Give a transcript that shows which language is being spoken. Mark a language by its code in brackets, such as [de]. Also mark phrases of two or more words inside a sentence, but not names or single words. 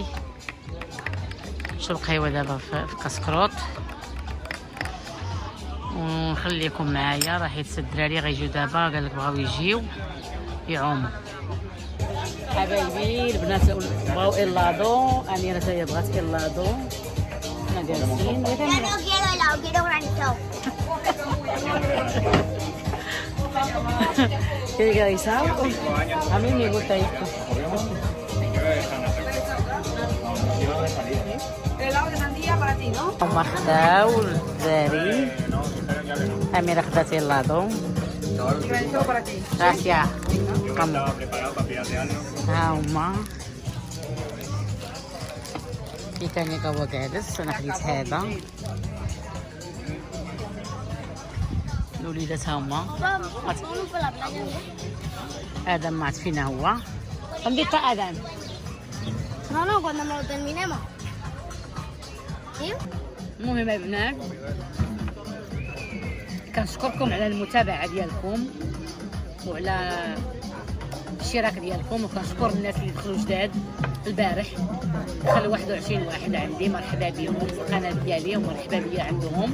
[ar] نشرب قهيوه دابا في كاسكروط ونخليكم معايا. راه حيت الدراري غيجيو دابا، قال لك بغاو يجيو يعوموا. حبايبي البنات بغاو إلادو، أميرة هي بغات إلادو. حنا جالسين. [es] ¿Qué queréis algo? A mí me gusta esto. Helado de sandía para ti, ¿no? [ar] هما خداو الدراري. أميرة خدات إلادو. [es] Granizado para ti. Gracias. [ar] ها هما في تاني هو جالس. انا خديت هذا. الوليدات ها هما. ادم مات فينا هو. [es] ¿Dónde está Adam? No, cuando me lo terminemos. ¿Sí? [ar] المهم البنات كنشكركم على المتابعة ديالكم وعلى الاشتراك ديالكم، وكنشكر الناس اللي دخلوا جداد البارح. دخلوا 21 واحد عندي، مرحبا بهم في القناه ديالي ومرحبا بيا عندهم.